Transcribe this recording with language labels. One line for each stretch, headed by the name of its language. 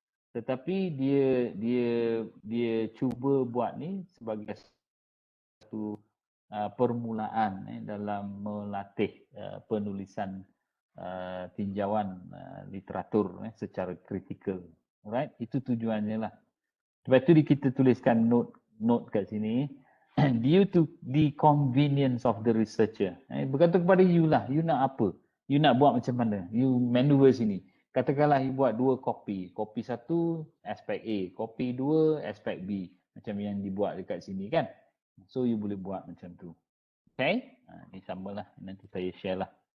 Malay: Tetapi dia cuba buat ni sebagai satu permulaan dalam melatih penulisan tinjauan literatur secara kritikal. Alright, itu tujuannya lah. Sebab itu kita tuliskan note kat sini.
English: Due to the convenience of the researcher.
Malay: Bergantung kepada you lah. You nak apa? You nak buat macam mana? You maneuver sini. Katakanlah you buat 2 kopi. Kopi 1 aspek A. Kopi 2 aspek B. Macam yang dibuat dekat sini kan. So you boleh buat macam tu. Okay? Ini sama lah. Nanti saya share lah.